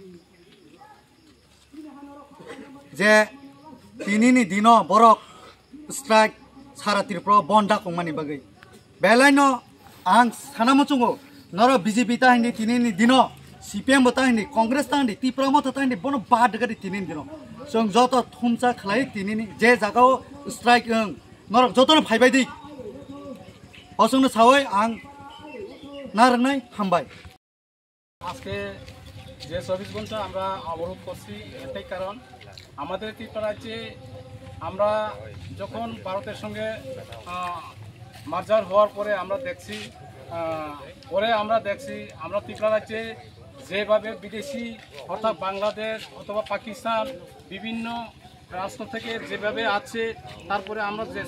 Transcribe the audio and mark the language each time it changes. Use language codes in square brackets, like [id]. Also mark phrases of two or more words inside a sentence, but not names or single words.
[trp] जे दिनैनि दिनाव बरक स्ट्राइक सारा त्रिपुरा बन्दा कमानि बागै बेलायनो आं सानामचुंगो नर बीजेपी ताहिनि दिनैनि दिनाव सीपीएम ताहिनि कांग्रेस ताहिनि त्रिपुरा मत ताहिनि बनो बाद गरि दिनैनि दिनाव जों जत थुमसा खलाय दिनैनि जे जागाव स्ट्राइक नर जतनो फाइबायदि असंनो सावै आं नारनाय हामबाय [bn] আজকে যে 24 ঘন্টা আমরা অবরোধ করছি এটাই কারণ আমাদের ত্রিপুরা রাজ্যে আমরা যখন ভারতের সঙ্গে মার্জার হওয়ার পরে আমরা দেখছি আমরা ত্রিপুরা রাজ্যে যেভাবে বিদেশি অর্থাৎ বাংলাদেশ অথবা পাকিস্তান বিভিন্ন রাষ্ট্র থেকে যেভাবে আছে তারপরে আমরা যে